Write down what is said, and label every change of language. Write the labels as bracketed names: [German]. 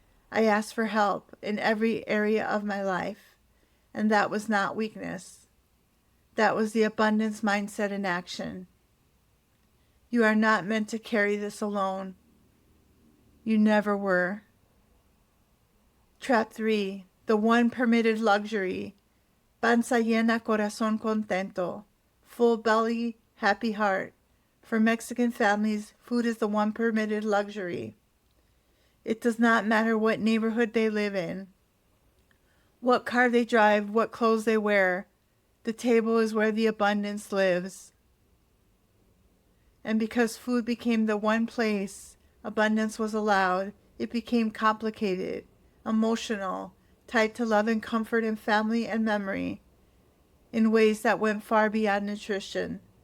[English] I asked for help in every area of my life, and that was not weakness. That was the abundance mindset in action. You are not meant to carry this alone. You never were. Trap 3. The one permitted luxury. [Spanish] Panza llena, corazón contento. [English] Full belly, happy heart. For Mexican families, food is the one permitted luxury. It does not matter what neighborhood they live in, what car they drive, what clothes they wear. The table is where the abundance lives. And because food became the one place abundance was allowed, it became complicated, emotional, tied to love and comfort and family and memory in ways that went far beyond nutrition.